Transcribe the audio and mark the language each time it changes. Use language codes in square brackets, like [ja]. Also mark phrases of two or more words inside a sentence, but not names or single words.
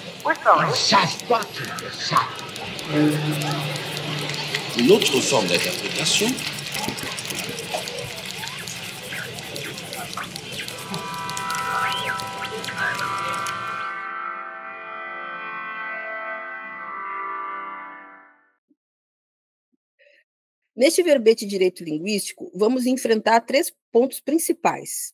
[fr] savent pas faire ça. Une autre forme d'interprétation. [pt] Neste verbete direito linguístico, vamos enfrentar três pontos principais.